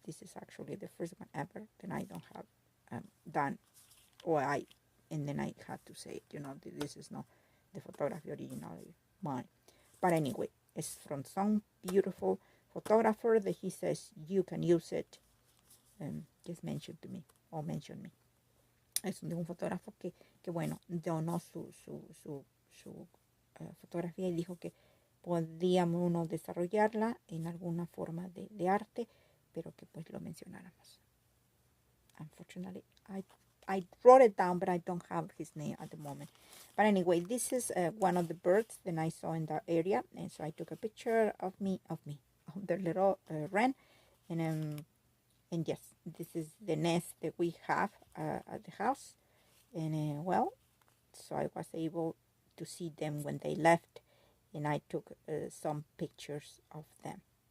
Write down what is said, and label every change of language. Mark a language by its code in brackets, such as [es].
[en] This is actually the first one ever that I don't have done, and then I had to say, this is not the photography originally mine. But anyway, it's from some beautiful photographer that he says you can use it. Just mention to me or mention me. [es] Es de un fotógrafo que bueno, donó su fotografía y dijo que podíamos uno desarrollarla en alguna forma de arte, pero que pues lo mencionáramos. [en] Unfortunately, I wrote it down, but I don't have his name at the moment. But anyway, this is one of the birds that I saw in that area, and so I took a picture of the little wren, and yes, this is the nest that we have at the house, and well, so I was able to see them when they left, and I took some pictures of them.